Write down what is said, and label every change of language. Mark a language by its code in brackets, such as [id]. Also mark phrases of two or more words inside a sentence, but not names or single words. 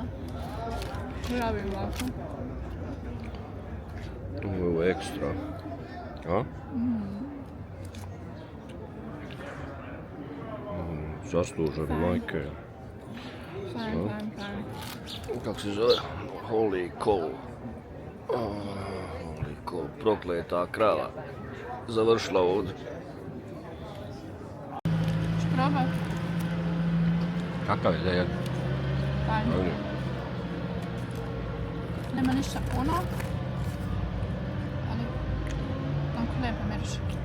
[hr] Pravi ovako. Ovo je ekstra. A? Zaslužen, majke. Fajn. Kako se zove? [en] Holy cow. Holy cow, [hr] prokleta krava. Završila ovdje. Ću probat? Kakav je da je? Fajn. Nema ništa puno. Ali, onako lijepo miriše.